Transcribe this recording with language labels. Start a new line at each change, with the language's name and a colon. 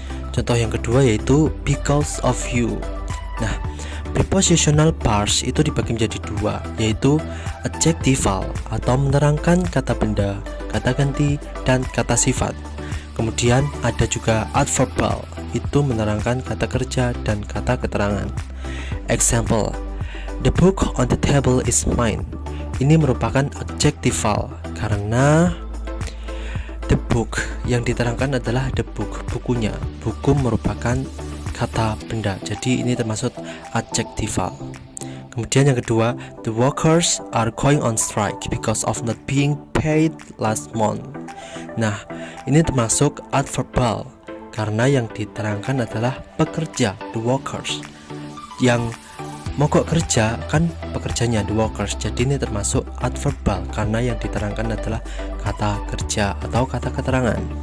Indonesian: Contoh yang kedua yaitu
English: because of you.
Indonesian: Nah, prepositional parts itu dibagi menjadi dua, yaitu adjectival atau menerangkan kata benda, kata ganti, dan kata sifat. Kemudian ada juga adverbal, itu menerangkan kata kerja dan kata keterangan.
English: Example, the book on the table is mine.
Indonesian: Ini merupakan adjectival karena
English: the book
Indonesian: yang diterangkan adalah the book, bukunya. Buku merupakan kata benda, jadi ini termasuk adjectival. Kemudian yang kedua,
English: the workers are going on strike because of not being paid last month.
Indonesian: Nah, ini termasuk adverbal karena yang diterangkan adalah pekerja,
English: the workers.
Indonesian: Yang mogok kerja kan pekerjanya,
English: the workers.
Indonesian: Jadi ini termasuk adverbal karena yang diterangkan adalah kata kerja atau kata keterangan.